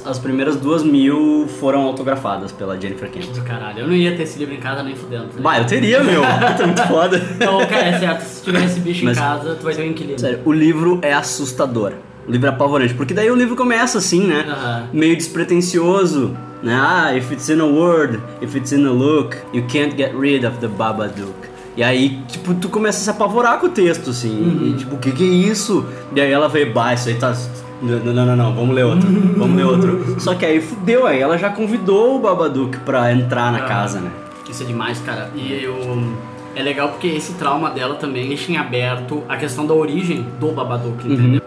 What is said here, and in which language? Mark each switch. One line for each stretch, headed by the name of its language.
Portuguese: As primeiras 2.000 foram autografadas pela Jennifer Kent. Do caralho. Eu não ia ter esse livro em casa nem fudendo. Tá, bah, eu teria, meu. Tá muito foda. Então, cara, é certo. Se tiver esse bicho em casa, tu vai ter um inquilino. Sério, o livro é assustador. O livro é apavorante. Porque daí o livro começa assim, né? Meio despretensioso.
English: Ah, if it's in a word, if it's in a look, you can't get rid of the Babadook.
Portuguese: E aí, tipo, tu começa a se apavorar com o texto, assim. E, tipo, o que que é isso? E aí ela vê, bah, isso aí tá... Não, vamos ler outro, Só que aí fudeu, aí ela já convidou o Babadook pra entrar na casa, né? Isso é demais, cara. E eu... É legal porque esse trauma dela também deixa em aberto a questão da origem do Babadook, entendeu?